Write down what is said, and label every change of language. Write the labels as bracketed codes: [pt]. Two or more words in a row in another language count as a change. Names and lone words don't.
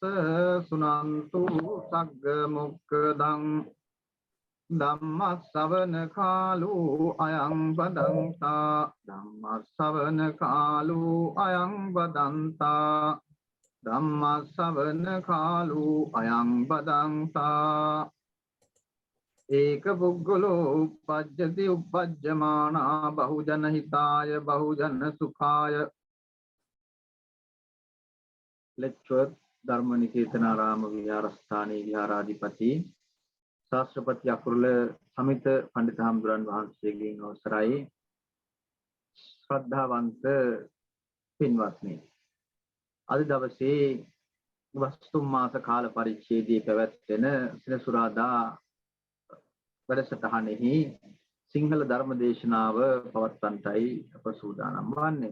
[pi] सुनन्तु सग्गमुक्खदं ධම්මස්සවන කාලෝ අයං බදන්තා ධම්මස්සවන කාලෝ අයං බදන්තා ධම්මස්සවන කාලෝ අයං බදන්තා ඒක පුග්ගලෝ උපජ්ජති උපජ්ජමානා බහුජන හිතාය බහුජන සුඛාය. [si] lecture ධර්මනිකේතනාරාම විහාරස්ථානයේ විහාරාධිපති ශාස්ත්‍රපති අකුරුල සමිත පඬිත හාමුදුරන් වහන්සේගෙන් අවසරයි. ශ්‍රද්ධාවන්ත පින්වත්නි, අද දවසේ වස්තු මාස කාල පරිච්ඡේදයේ පැවැත්වෙන සෙනසුරාදා වැඩසටහනෙහි සිංහල ධර්ම දේශනාව පවත්වන්නටයි අප සූදානම් වන්නේ.